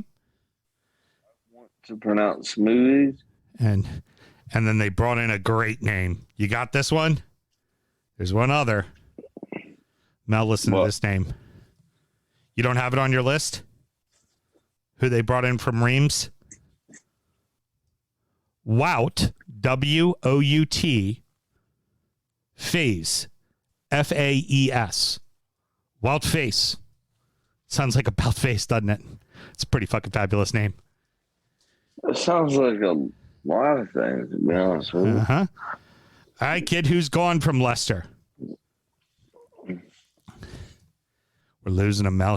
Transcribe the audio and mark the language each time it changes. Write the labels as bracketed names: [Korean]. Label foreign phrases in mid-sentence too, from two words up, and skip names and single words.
[English] I want to pronounce smoothies. And then they brought in a great name. You got this one? There's one other. Now listen to this name. You don't have it on your list? Who they brought in from Reims? Wout, W-O-U-T, Faes, F-A-E-S. Wout Faes. Sounds like about face, doesn't it? It's a pretty fucking fabulous name. It sounds like a lot of things, to be honest with you. Uh-huh. All right, kid, who's gone from Leicester? We're losing him, Mel.